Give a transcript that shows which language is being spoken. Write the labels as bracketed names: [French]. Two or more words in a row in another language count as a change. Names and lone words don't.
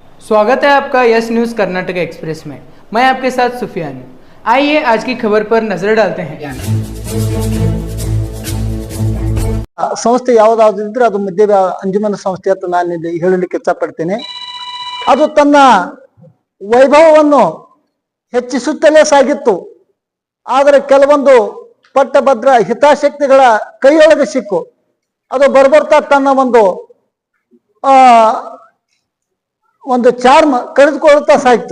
[Hindi] स्वागत है आपका यस न्यूज़ कर्नाटक एक्सप्रेस में। मैं आपके साथ सुफियान हूं। आइए आज की खबर पर नजर डालते हैं। [Kannada] ಸಂಸ್ಥೆ ಯಾವುದಾದ್ರೂ ಅದು ಮಧ್ಯ ಅಂಜುಮನ ಸಂಸ್ಥೆ ಅಂತ ನಾನು ಇಲ್ಲಿ ಹೇಳಲಿಕ್ಕೆ ಇಷ್ಟಪಡ್ತೇನೆ. ಅದು ತನ್ನ ವೈಭವವನ್ನು ಹೆಚ್ಚಿಸುತ್ತಲೇ ಸಾಗಿತ್ತು. ಆದರೆ ಕೆಲವೊಂದು ಪಟ್ಟಭದ್ರ ಹಿತಾಸಕ್ತಿಗಳ ಕೈಯೊಳಗೆ ಸಿಕ್ಕು ಅದು ಬರ್ಬರ್ತಾ ತನ್ನ ಒಂದು ಚಾರ್ಮ್ ಕಳೆದುಕೊಳ್ತಾ ಸಾಯ್ತು.